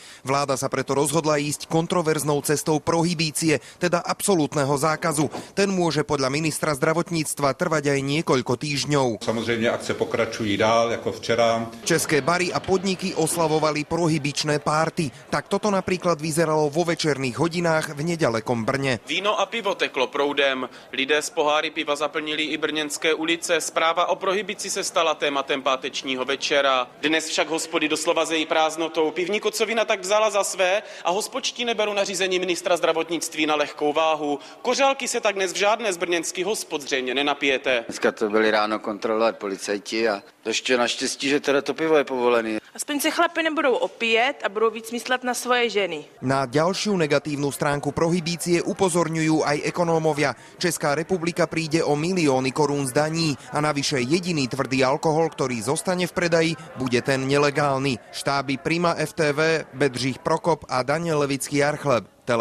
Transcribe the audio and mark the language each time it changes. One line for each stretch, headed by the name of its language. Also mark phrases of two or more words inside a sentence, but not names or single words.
Slovak: Vláda sa preto rozhodla ísť kontroverznou cestou prohibície, teda absolútneho zákazu. Ten môže podľa ministra zdravotníctva trvať aj niekoľko týždňov.
Czech: Samozřejmě akce pokračují dál, ako včera.
Slovak: České bary a podniky oslavovali prohibičné párty. Tak toto napríklad vyzeralo vo večerných hodinách v nedalekom Brně.
Czech: Víno a pivo teklo proudem. Lidé z poháry piva zaplnili i brněnské ulice. Zpráva o prohibici se stala tématem pátečního večera. Dnes však hospody doslova zejí prázdnotou. Pivní kocovina tak vzala za své a hospodští neberou nařízení ministra zdravotnictví na lehkou váhu. Kořálky se tak dnes v žádné z brněnských hospod zřejmě nenapijete. Dneska to byli ráno kontrolovat policajti a ještě naštěstí, že teda to pivo je povolené. Aspoň se chlapi nebudou opíjet a budou víc myslet na svoje ženy.
Slovak: Na ďalšiu negatívnu stránku prohibície upozorňujú aj ekonómovia. Česká republika príde o milióny korún z daní a navyše jediný tvrdý alkohol, ktorý zostane v predaji, bude ten nelegálny. Štáby Prima FTV, Bedřich Prokop a Daniel Levický Archleb.